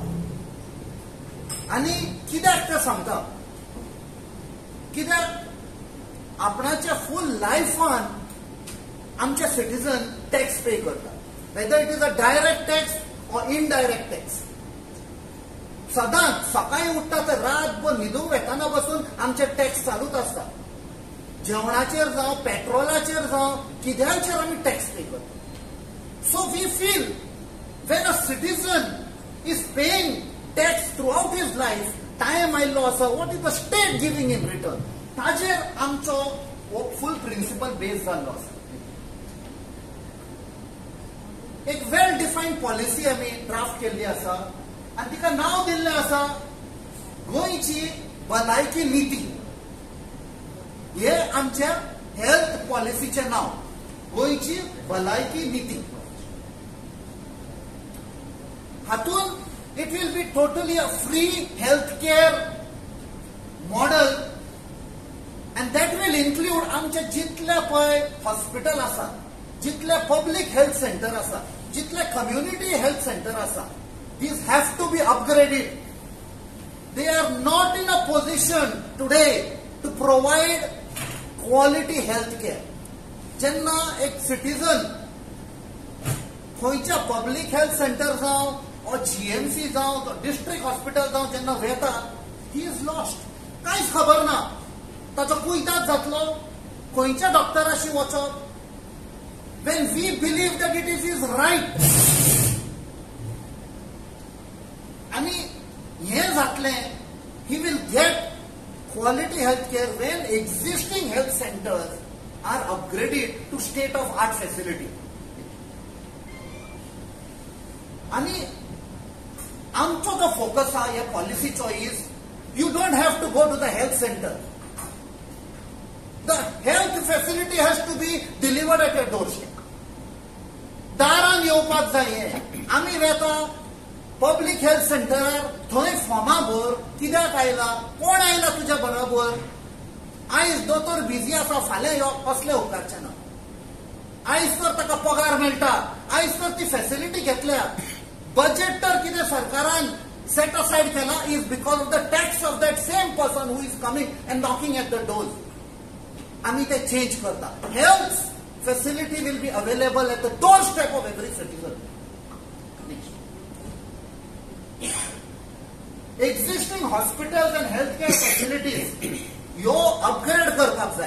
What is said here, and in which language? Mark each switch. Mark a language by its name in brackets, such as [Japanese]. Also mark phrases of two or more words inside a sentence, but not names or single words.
[Konkani] आनी कित्याक ते सांगता, कित्याक आपणाच्या फूल लायफान आमचे सिटीजन [English] tax pay [Konkani] करता, [English] whether it is a direct tax or indirect tax. [Konkani] सदांच सकाळी उठता तर रातभर न्हिदूंक वेताना बसून आमचे टॅक्स चालूच आसता. जेवणाचेर जावं, पेट्रोलाचेर जावं, कित्याचेर आमी [English] tax pay [Konkani] करता. [English] So we feel when a citizen is paying tax throughout his life, time [Konkani] आयलो आसा, [English] what is the state giving in return? [Konkani] ताजेर आमचो फूल प्रिन्सिपल बेस जाल्लो आसा. एक [English] well defined policy [Konkani] आमी ड्राफ्ट केल्ली आसा आनी तिका नांव दिल्लें आसा गोंयची भलायकी नीती. हे आमच्या हेल्थ पॉलिसीचें नांव, गोंयची भलायकी नीती. हातून [English] it will be totally a free health care model and that will include [Konkani] आमचे जितले पळय हॉस्पिटल आसा, जितले [English] public health center [Konkani] आसा, जितले [English] community health center [Konkani] आसा, [English] these have to be upgraded. They are not in a position today to provide quality health care. [Konkani] जेन्ना एक सिटीजन खंयच्या [English] public health center [Konkani] जावं or GMC जावं, [English] district hospital [Konkani] जावं, जेन्ना वेता, [English] he is lost. [Konkani] कांयच खबर ना ताचो कुयदाद जातलो, खंयच्या डॉक्टराशी वचप. [English] when we believe that it is his right, [Konkani] आनी हें जातलें, [English] he will get quality health care when existing health centers are upgraded to state of art facility. [Konkani] आणि आमचो जो फोकस हा या पॉलिसीचो [English] is you don't have to go to the health center. the health facility has to be delivered at your doorstep. [Konkani] दारान येवपाक जाय. आमी वेता [English] public health center, [Konkani] थंय फॉर्मा भर, कित्याक आयला, कोण आयला तुज्या बरोबर, आयज दोतोर बिजी आसा, फाल्यां यो, असलें उपकारचें ना. आयज तर ताका पगार मेळटा, आयज तर ती फॅसिलिटी घेतल्या. [English] बजेट [Konkani] तर कितें सरकारान [English] set aside केला is because of the tax of that same person who is coming and knocking at the doors. [Konkani] आमी ते चेंज करता. [English] health facility will be available at the door step of every citizen. existing hospitals and health care facilities [Konkani] ह्यो अपग्रेड करपाक जाय.